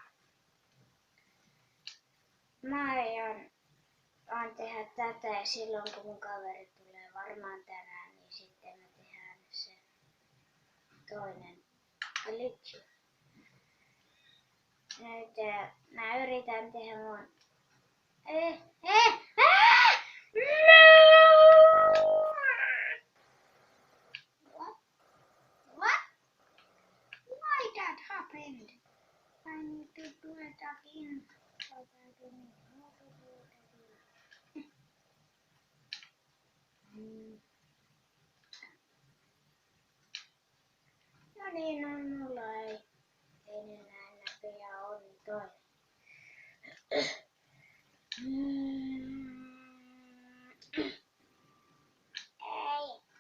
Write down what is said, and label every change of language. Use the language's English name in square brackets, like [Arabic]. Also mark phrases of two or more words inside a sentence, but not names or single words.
[Finnish] Mä aion tehdä tätä ja silloin kun mun kaveri tulee varmaan tänään, niin sitten me tehdään se toinen glitchi. Nyt mä yritän tehdä mun... [English] What? Why that happened? I need to do it again. So I don't know how to do it again. [Finnish] No niin, mulla ei enää näköjään ole niin toinen. Ei.